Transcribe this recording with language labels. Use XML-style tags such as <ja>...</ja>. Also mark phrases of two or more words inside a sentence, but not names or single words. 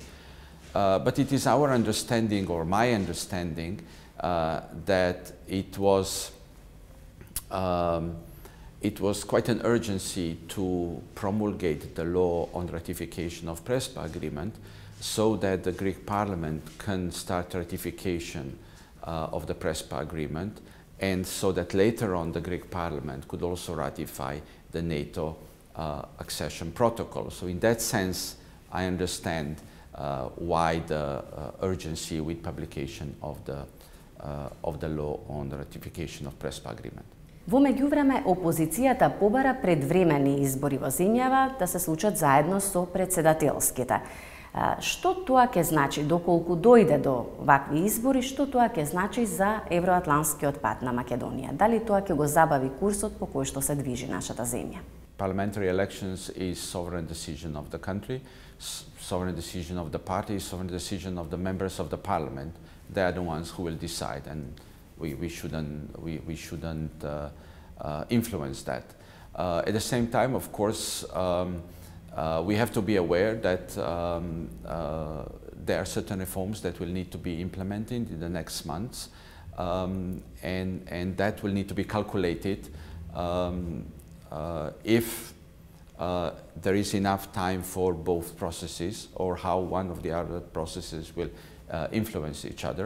<en>But it is our understanding, or my understanding, that it was quite an urgency to promulgate the law on ratification of Prespa agreement, so that the Greek Parliament can start ratification of the Prespa agreement, and so that later on the Greek Parliament could also ratify the NATO accession protocol. So in that sense, I understand why the urgency with publication of the law on the ratification of Prespa agreement.</en> <mk>Во меѓувреме, опозицијата побара предвремени избори во земјава да се случат заедно со председателските. Што тоа ќе значи доколку дојде до вакви избори, што тоа ќе значи за евроатлантскиот пат на Македонија? Дали тоа ќе го забави курсот по кој што се движи нашата земја?</mk> <en>Parliamentary elections is sovereign decision of the country, sovereign decision of the party, sovereign decision of the members of the parliament. They are the ones who will decide, and we shouldn't influence that. At the same time, of course, we have to be aware that there are certain reforms that will need to be implemented in the next months, and that will need to be calculated if there is enough time for both processes, or how one of the other processes will influence each other.</en>